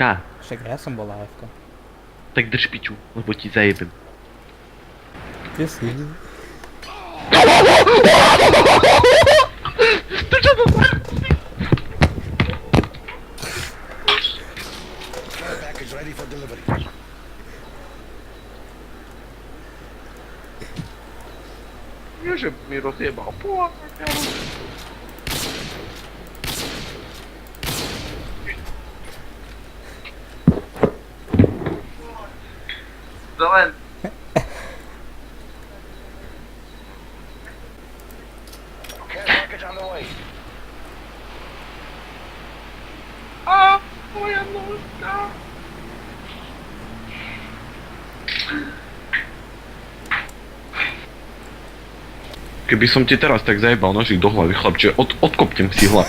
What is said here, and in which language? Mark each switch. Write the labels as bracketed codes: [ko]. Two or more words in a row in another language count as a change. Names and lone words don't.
[sk] Však ja som bol AFK. Tak drž piču, lebo ti zajebem. Ty si. To čo to znamená? [en] Care package ready for delivery. [sk] Nie, že mi rozjebal pôl. Zelen. [en] Care package on the way. [sk] A, moja nóżka. Keby som ti teraz tak zajebal nožík do hlavy, chlapče, odkopnem si hlavu.